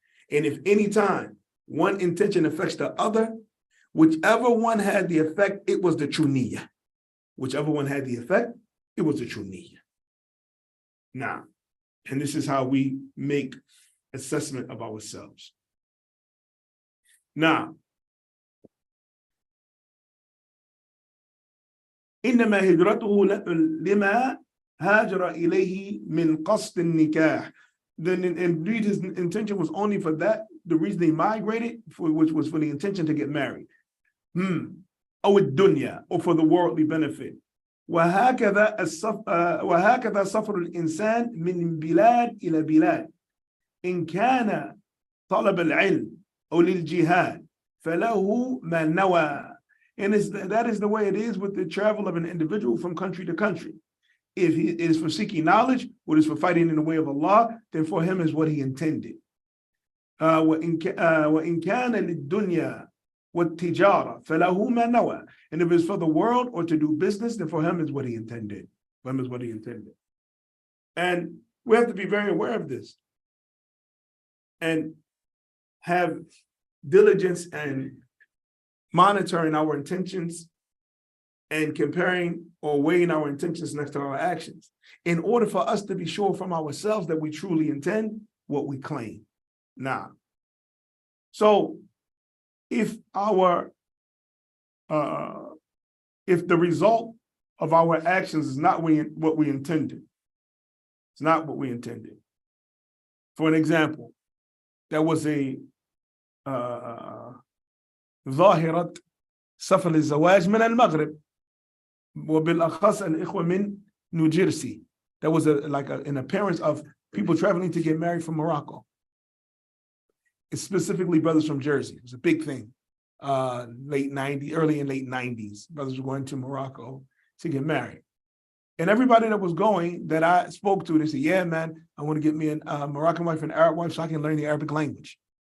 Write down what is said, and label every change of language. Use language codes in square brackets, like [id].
[en] And if any time one intention affects the other, whichever one had the effect, it was the true niyyah. Whichever one had the effect, it was the true niyyah. Now, and this is how we make assessment of ourselves. Now, [ar] إنما هجرته لما هاجر إليه من قصد النكاح. [en] Then indeed his intention was only for that, the reason he migrated, which was for the intention to get married. [ar] أو الدنيا, [en] or for the worldly benefit. [ar] وهكذا سفر الإنسان من بلاد إلى بلاد إن كان طلب العلم أو للجهاد فله ما نوى. [en] And that is the way it is with the travel of an individual from country to country. If it is for seeking knowledge, what is for fighting in the way of Allah, then for him is what he intended. [ar] وإن كان للدنيا والتجارة فله ما نوى. [en] And if it's for the world or to do business, then for him is what he intended. For him is what he intended. And we have to be very aware of this and have diligence and monitoring our intentions and comparing or weighing our intentions next to our actions in order for us to be sure from ourselves that we truly intend what we claim. Now, so if the result of our actions is not what we intended, it's not what we intended. For an example, there was a [ar] ظاهرة سفر الزواج من المغرب وبالأخص الإخوة من نيوجيرسي. [en] There was an appearance of people traveling to get married from Morocco. It's specifically brothers from Jersey. It was a big thing. Early and late 90s. Brothers were going to Morocco to get married. And everybody that was going that I spoke to, they said, yeah, man, I want to get me a Moroccan wife and an Arab wife so I can learn the Arabic language.